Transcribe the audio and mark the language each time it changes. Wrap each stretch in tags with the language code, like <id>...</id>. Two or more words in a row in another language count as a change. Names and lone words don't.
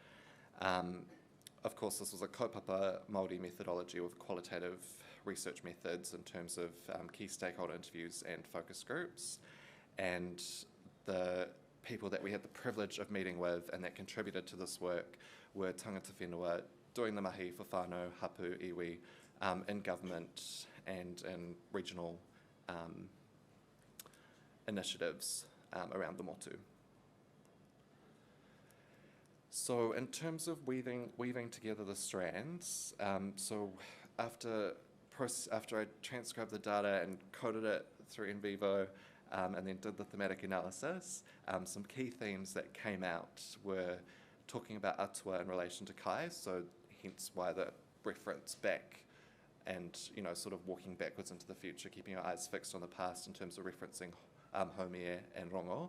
<en>Of course, this was a</en> <mi>kaupapa Māori</mi> <en>methodology with qualitative research methods in terms of key stakeholder interviews and focus groups, and the people that we had the privilege of meeting with and that contributed to this work were</en> <mi>tangata whenua</mi> <en>doing the mahi for</en> <mi>whānau, hapu, iwi,</mi> <en>in government and in regional initiatives around the motu. So in terms of weaving together the strands, so after I transcribed the data and coded it through in vivo, and then did the thematic analysis, some key themes that came out were talking about atua in relation to kai, so hence why the reference back and, sort of walking backwards into the future, keeping our eyes fixed on the past in terms of referencing haumie and rongo.</en>